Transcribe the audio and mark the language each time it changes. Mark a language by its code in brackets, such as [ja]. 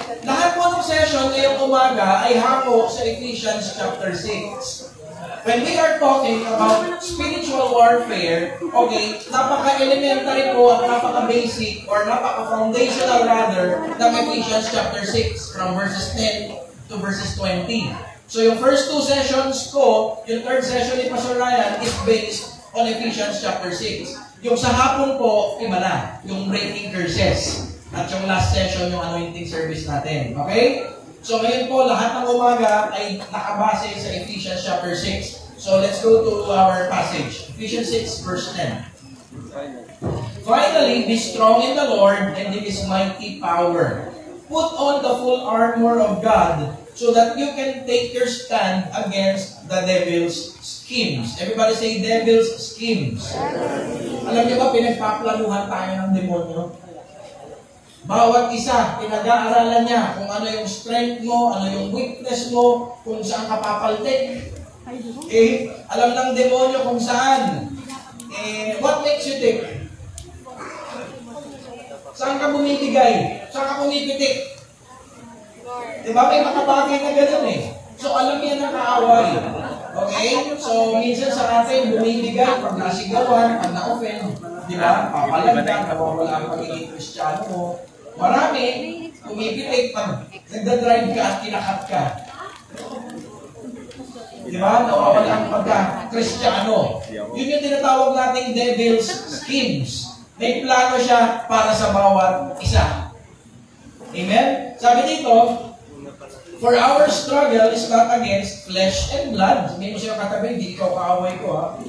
[tl] Lahat po ng session ngayong umaga ay hako sa Ephesians chapter 6. [en] When we are talking about spiritual warfare, [tl] okay, napaka-elementary po at napaka-basic or napaka-foundational rather ng Ephesians chapter 6 [en] from verses 10 to verses 20. [tl] So yung first two sessions ko, yung third session ni Pastor Ryan [en] is based on [tl] Ephesians chapter 6. Yung sa hapon po, iba na. kanina, yung breaking curses. At yung last session, yung anointing service natin. Okay? So ngayon po, lahat ng umaga ay nakabase sa Ephesians chapter 6. [en] So let's go to our passage. Ephesians 6 verse 10. Finally, be strong in the Lord and in His mighty power. Put on the full armor of God so that you can take your stand against the devil's schemes. Everybody say devil's schemes. [tl] Alam niyo ba, pinagpaplanuhan tayo ng demonyo? Bawat isa, pinag-aaralan niya kung ano yung strength mo, ano yung weakness mo, kung saan ka papaltik. Alam ng demonyo kung saan. [en] What makes you tick? [tl] Saan ka bumibigay? Saan ka pumipitik? Diba? May makabagay na gano'n eh. So, alam yan ang kaaway. Okay? So, minsan sa atin, bumibigay pag nasigawan, pag na-offend. Diba? Papalagdan, nawawala ang pagiging Kristiyano mo. Marami, pumipitik pag nagdadrive ka at kinakat ka. Diba? Nawawala ang pagka-Kristiyano. Yun yung tinatawag nating devil's schemes. May plano siya para sa bawat isa. Amen? Sabi dito, [en] for our struggle is not against flesh and blood. [tl] Hindi mo siya katabi, hindi ikaw kaaway ko, ha?